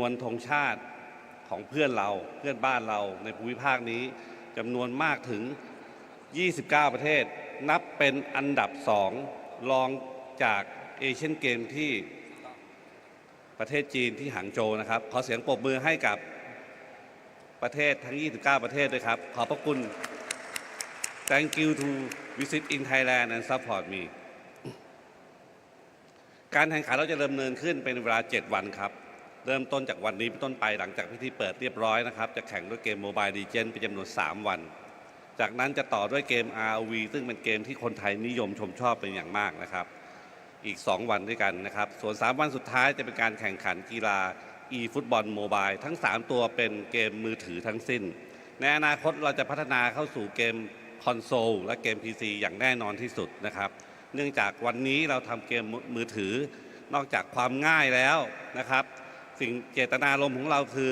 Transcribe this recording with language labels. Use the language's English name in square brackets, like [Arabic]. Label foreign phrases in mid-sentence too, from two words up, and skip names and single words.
[Thai] วนธงชาติของเพื่อนบ้านเราในภูมิภาคนี้จำนวนมากถึง29 ประเทศนับเป็นอันดับ2รองจากเอเชียนเกมที่ประเทศจีนที่หางโจวนะครับขอเสียงปรบมือให้กับประเทศทั้ง29 ประเทศด้วยครับขอบพระคุณ [English] Thank you to visit in Thailand and support me [Thai] การแข่งขันเราจะดำเนินขึ้นเป็นเวลา7 วันครับเริ่มต้นจากวันนี้เป็นต้นไปหลังจากพิธีเปิดเรียบร้อยนะครับจะแข่งด้วยเกม MobileLegends เป็นจำนวน3 วันจากนั้นจะต่อด้วยเกม ROV ซึ่งเป็นเกมที่คนไทยนิยมชมชอบเป็นอย่างมากนะครับอีก2 วันด้วยกันนะครับส่วน3 วันสุดท้ายจะเป็นการแข่งขันกีฬา [English] e-football mobile [Thai] ทั้ง3 ตัวเป็นเกมมือถือทั้งสิ้นในอนาคตเราจะพัฒนาเข้าสู่เกมคอนโซลและเกม PC อย่างแน่นอนที่สุดนะครับเนื่องจากวันนี้เราทำเกมมือถือนอกจากความง่ายแล้วนะครับสิ่งเจตนารมณ์ของเราคือ